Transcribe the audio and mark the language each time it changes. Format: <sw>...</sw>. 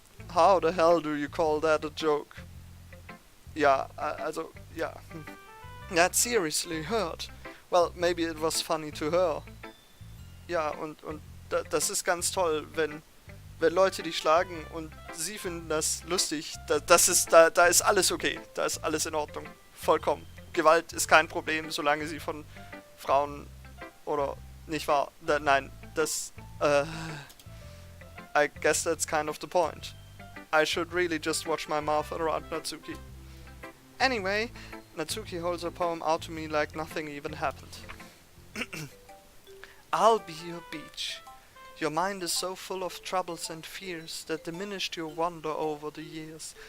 <en>How the hell do you call that a joke?</en> <de>Ja, also, ja.</de> <en>That seriously hurt. Well, maybe it was funny to her.</en> <de>Ja, und das ist ganz toll, wenn Leute dich schlagen und sie finden das lustig. Da ist alles okay. Da ist alles in Ordnung. Vollkommen. Gewalt ist kein Problem, solange sie von Frauen oder nicht wahr? Nein, das</de> <en>I guess that's kind of the point. I should really just watch my mouth around Natsuki. Anyway, Natsuki holds her poem out to me like nothing even happened. I'll be your beach. Your mind is so full of troubles and fears that diminished your wonder over the years.</en>